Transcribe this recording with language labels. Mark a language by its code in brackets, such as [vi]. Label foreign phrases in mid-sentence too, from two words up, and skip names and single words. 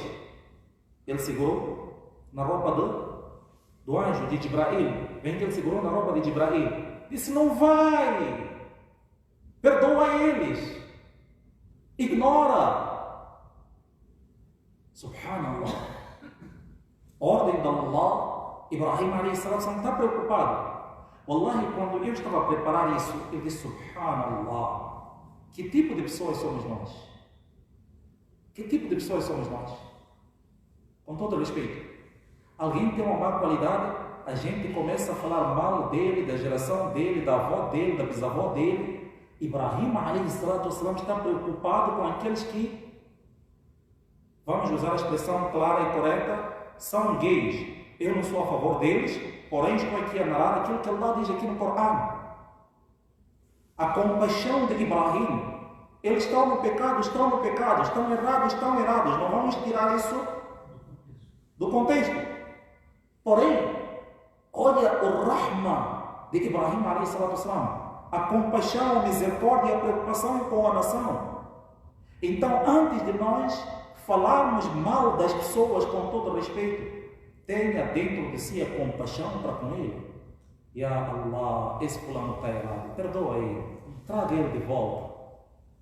[pt] Ele segurou na roupa do anjo de Jibrail. Vem que ele segurou na roupa de Jibrail. Disse: não vai! Perdoa eles! Ignora! Subhanallah! Ordem de Allah. Ibrahim [ar] عليه السلام [pt] não está preocupado. Wallahi, quando eu estava a preparar isso, eu disse: Subhanallah, que tipo de pessoas somos nós? Que tipo de pessoas somos nós? Com todo respeito, alguém tem uma má qualidade, a gente começa a falar mal dele, da geração dele, da avó dele, da bisavó dele. Ibrahim [ar] عليه الصلاة والسلام [pt] está preocupado com aqueles que, vamos usar a expressão clara e correta, são gays. Eu não sou a favor deles, porém estou aqui a narrar aquilo que Allah diz aqui no Corão. A compaixão de Ibrahim. Eles estão no pecado, estão errados, não vamos tirar isso do contexto. Porém, olha o rahma de Ibrahim [ar] عليه الصلاة والسلام. [pt] A compaixão, a misericórdia e a preocupação com a nação. Então, antes de nós falarmos mal das pessoas com todo respeito, tenha dentro de si a compaixão para com ele. [ar] يا الله, [pt] esse fulano está errado, perdoa ele, traga ele de volta.